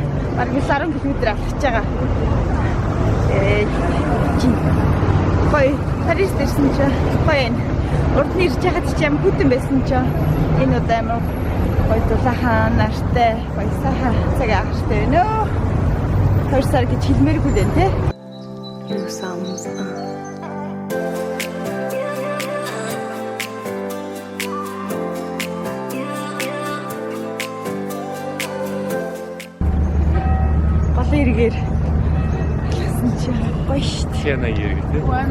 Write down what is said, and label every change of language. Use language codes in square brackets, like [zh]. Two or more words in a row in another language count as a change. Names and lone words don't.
[mn] Бараг 10 км алхаж байгаа. Гоё. Парис дэрсэн чинь гоё. Урд нь ирж байхад ч юм хүтэн байсан чинь энэ удаа юм гоё дулаахан нартай гоё сайхан цаг агаартай байна оо. Төрсөр гэж хэлмээргүй дээ тий. [fr] Nous sommes un. [mn] Голын эргээр алхсан чинь гоё шүү дээ. Яна ирэх тий.